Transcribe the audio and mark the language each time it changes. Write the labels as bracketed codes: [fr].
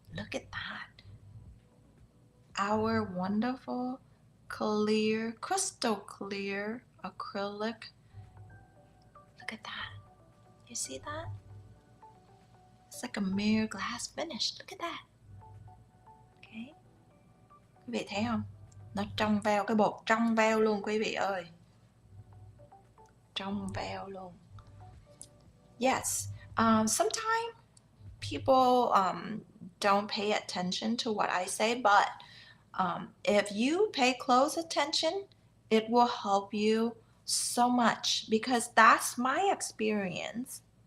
[en] Look at that. Our wonderful, clear, crystal clear acrylic. Look at that. You see that? It's like a mirror glass finish. Look at that. Okay. [vi] Quý vị thấy không? Nó trong veo, cái bột trong veo luôn quý vị ơi. Trong veo luôn. Yes. [en] Sometimes people don't pay attention to what I say, but if you pay close attention, it will help you so much, because that's my experience.